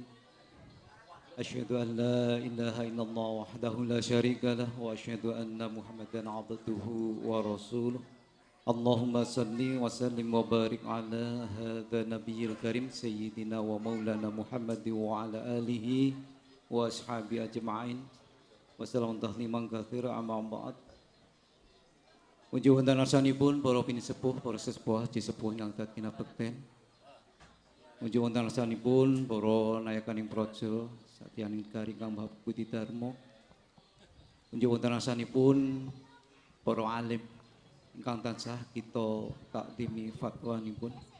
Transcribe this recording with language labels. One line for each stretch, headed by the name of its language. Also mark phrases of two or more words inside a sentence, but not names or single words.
Arabic: أشهد أن لا إله إلا الله وحده لا شريك له وأشهد أن محمدا عبده ورسوله. اللهم صل وسلم وبارك على هذا النبي الكريم سيدنا ومولانا محمد وعلى آله وأصحابه أجمعين وسلم تسليما كثيرا أما بعد.
Javanese: Mugi wonten arsanipun para pinisepuh, para sesepuh, sesepuh ingkang dadina bekten. Mugi wonten arsanipun para nayakaning praja satyaning kari kang Mbah Budi Darmo. Mugi wonten arsanipun para alim ingkang tansah kita takdimi fatwanipun.